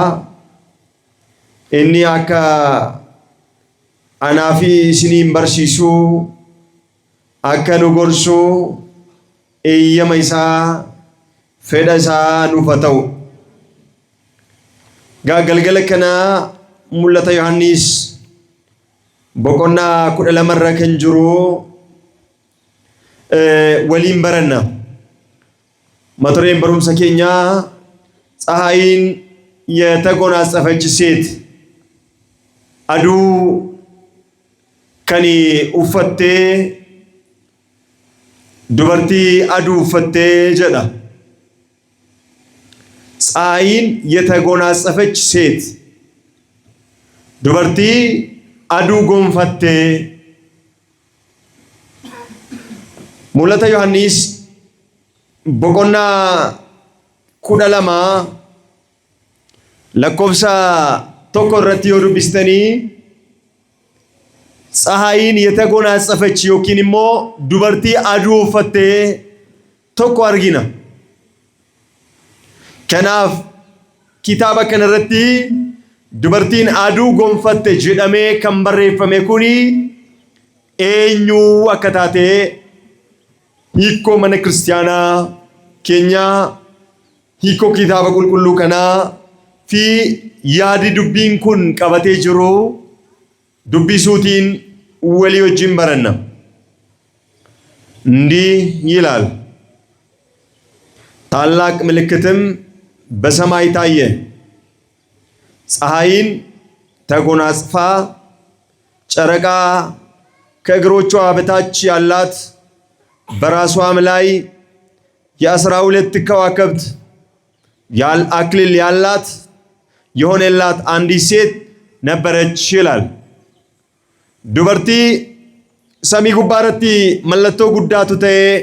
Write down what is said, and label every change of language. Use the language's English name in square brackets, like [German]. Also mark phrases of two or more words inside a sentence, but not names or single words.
[Oromo] Inni akka anaafi isiniin barsiisuu akka nu gorsuu eeyyama isaa fedha isaa nuuf haa ta'u. Galgala kana mul'ata Yohaannis boqonnaa 12 irra kan jiru waliin baranna. Mata dureen barumsa keenyaa [Amharic] ፀሐይን የተጎናጸፈች ሴት [Oromo] aduu kani uffattee dubartii aduu uffattee jedha. [Amharic] ፀሐይን የተጎናጸፈች ሴት [Oromo] dubartii aduu gonfattee. Mul'ata Yohaannis boqonnaa 12 lakkoofsa 1 irratti yoo dubbistanii [Amharic] ፀሐይን የተጎናጸፈች [Oromo] yookiin immoo dubartii aduu uffattee tokko argina. Kanaaf kitaaba kana irratti dubartiin aduu gonfatte jedhamee kan barreeffame kuni eenyu akka taate hiikoo mana kiristaanaa keenyaa, hiikoo kitaaba qulqulluu kanaa fi yaadi dubbiin kun qabatee jiru dubbisuutiin walii wajjin baranna. [Amharic] እንዲህ ይላል። ታላቅ ምልክትም በሰማይ ታየ። ፀሐይን ተጎናጽፋ ጨረቃ ከእግሮቿ በታች ያላት በራሷም ላይ የ12 ከዋክብት አክሊል ያላት የሆነላት አንዲት ሴት ነበረች ይላል። ዱበርቲ ሰሚ ጉባረቲ መለቶ ጉዳቱ ተኤ